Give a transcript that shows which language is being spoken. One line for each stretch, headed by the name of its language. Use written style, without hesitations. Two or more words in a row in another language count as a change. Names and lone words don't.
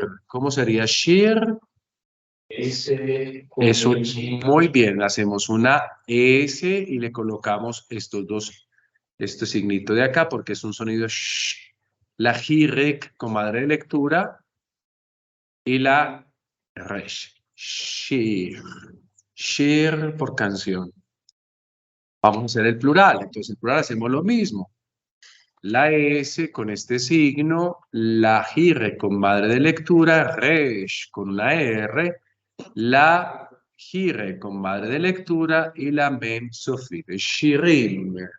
Spanish: ¿Cómo sería Shir? Eso, muy bien. Hacemos una S y le colocamos este signito de acá porque es un sonido sh. La Jirek con madre de lectura y la Resh. Shir. Shir por canción. Vamos a hacer el plural. Entonces, el plural hacemos lo mismo. La S con este signo, la Jire con madre de lectura, Resh con una R, la Jire con madre de lectura y la Mem Sofit, Shirim.